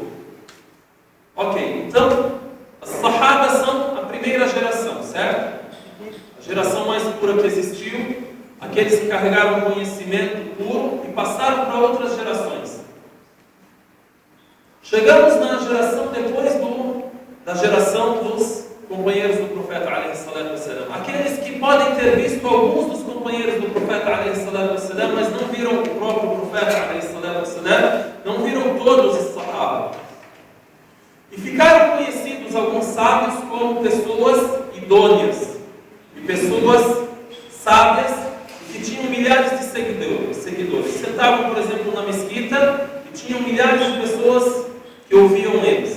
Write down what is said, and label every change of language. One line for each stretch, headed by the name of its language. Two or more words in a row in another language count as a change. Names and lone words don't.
Portuguese: Ok, então, as Sahabas são a primeira geração, certo? aqueles que carregaram conhecimento puro e passaram para outras gerações. Chegamos na geração depois da geração dos companheiros do profeta
Arabic: عليه الصلاة والسلام.
Portuguese: Aqueles que podem ter visto alguns dos companheiros do profeta
Arabic: عليه الصلاة والسلام,
Portuguese: mas não viram o próprio profeta
Arabic: عليه الصلاة والسلام,
Portuguese: não viram todos os sahaba. E ficaram conhecidos alguns sábios como pessoas idôneas e pessoas sábias que tinham milhares de seguidores. Sentavam, por exemplo, na mesquita e tinham milhares de pessoas que ouviam eles.